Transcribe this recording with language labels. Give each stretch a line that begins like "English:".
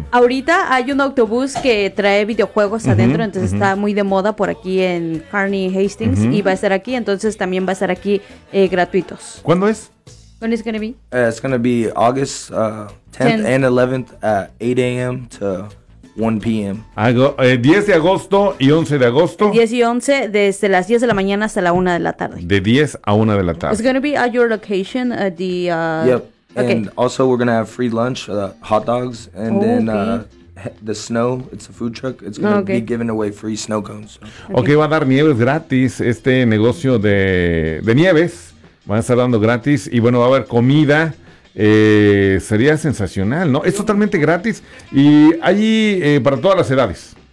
Spanish: Ahorita hay un autobús que trae videojuegos adentro, entonces está muy de moda por aquí en Kearney Hastings, y va a estar aquí, entonces también va a estar aquí gratuitos. ¿Cuándo es?
English: When is it going to be? It's going to be August 10th and 11th at 8 a.m. to 1 p.m.
Spanish: 10 de agosto y 11 de agosto. 10 y 11, desde las 10 de la mañana hasta la 1 de la tarde. De 10 a 1 de la tarde.
English: It's going to be at your location, at the... Yep, and also we're going to have free lunch, hot dogs, and the snow, it's a food truck, it's going to be giving away free snow cones.
Spanish: Okay, va a dar nieves gratis, este negocio de nieves. Van a estar dando gratis y bueno, va a haber comida. Sería sensacional, ¿no? Es totalmente gratis y allí para todas las edades.